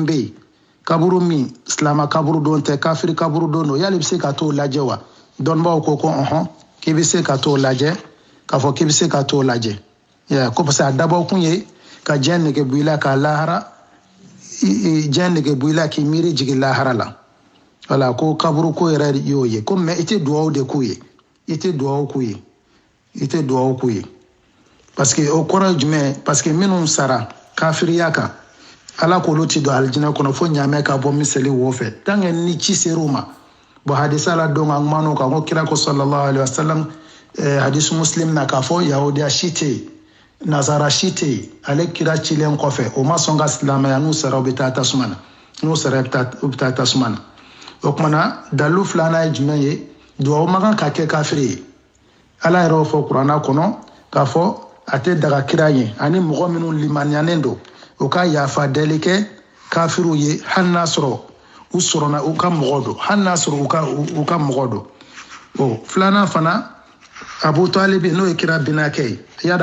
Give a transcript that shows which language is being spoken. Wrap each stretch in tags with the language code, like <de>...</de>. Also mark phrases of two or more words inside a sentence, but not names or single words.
<bm>bɛ yen kaburu min silama kaburu don tɛ kafiri kaburu don don yali bɛ se ka t'o lajɛ wa dɔnnibaaw ko k'i bɛ se ka t'o lajɛ k'a fɔ k'i bɛ se ka t'o lajɛ ko</bm> <fr>parce que</fr> <bm>a dabɔ kun ye ka diɲɛ nege bɔ i la ka lahara diɲɛ nege bɔ i la k'i miiri jigin lahara la wala ko kaburu ko yɛrɛ y'o ye ko mais i tɛ duwawu de k'u ye</bm> <fr>parce que</fr> <bm>o kɔrɔ ye jumɛn parce que minnu sara kafiriya kan ala k'olu ti don alijinɛ kɔnɔ fo ɲaamɛ ka bɔ miseli wo fɛ</bm> <fr>tant que</fr> <bm>ni ci ser'u ma bon hadisa la don an kumana o kan ko kira ko</bm> <ar>صلى الله عليه وسلم</ar> <bm>hadisu Muslim na k'a fɔ yahudiya si tɛ yen nazara si tɛ yen ale kira cilen kɔfɛ o ma sɔn ka silamɛya n'u sara u bɛ taa tasuma na o kumana dalilu filanan ye jumɛn ye duwawu man kan ka kɛ kafiri ye ala yɛrɛ y'o fɔ kuranna kɔnɔ k'a fɔ a tɛ daga kira ye ani mɔgɔ minnu limaniyalen don u ka yafa deli kɛ kafiriw ye hali n'a sɔrɔ u sɔrɔna u ka mɔgɔ don hali n'a sɔrɔ u ka mɔgɔ don o filanan fana Abu Talib n'o ye kira binakɛ ye yada</bm>